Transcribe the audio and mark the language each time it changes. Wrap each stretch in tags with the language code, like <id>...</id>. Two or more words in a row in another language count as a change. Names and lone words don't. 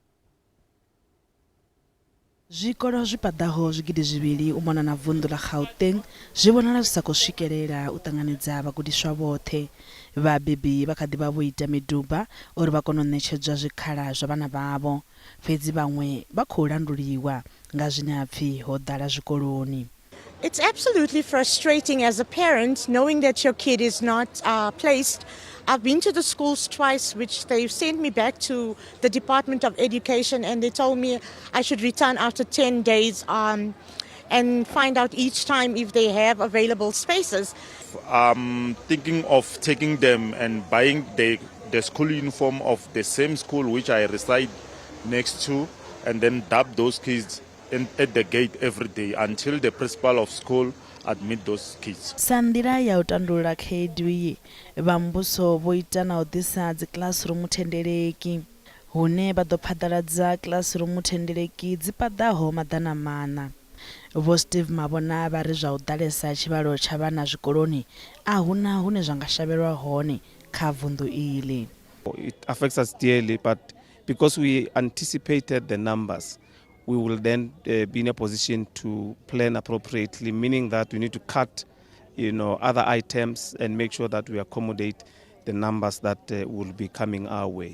<ve>Zwikolo zwipadaho zwigidi zwivhili u mona na vunḓu la Gauteng zwi vhonala zwi sa khou swikelela u ṱanganedza vhagudiswa vhoṱhe. Vhabebi vha kha ḓi vha vho ita miduba uri vha kone u ṋetshedzwa zwikhala zwa vhana vhavho, fhedzi vhaṅwe vha khou landuliwa nga zwine ha pfhi ho ḓala zwikoloni.</ve> <en>It's absolutely frustrating as a parent knowing that your kid is not placed. I've been to the schools twice, which they've sent me back to the Department of Education, and they told me I should return after 10 days and find out each time if they have available spaces. I'm thinking of taking them and buying the school uniform of the same school which I reside next to, and then dub those kids at the gate every day until the principal of school admit those kids.</en> <ve>Sandira ya u tandulula khaedu iyi, vha muvhuso vho ita na u ḓisa dzi classroom thendeleki hune vha ḓo phaḓaladza classroom thendeleki dzi paḓaho maḓana maṋa. Vho Steve Mabona vha ri zwa u ḓalesa tshivhalo tsha vhana zwikoloni a huna hune zwa nga shavhelwa hone kha vunḓu iḽi.</ve> <en>It affects us dearly, but because we anticipated the numbers, we will then be in a position to plan appropriately, meaning that we need to cut, other items and make sure that we accommodate the numbers that will be coming our way.</en>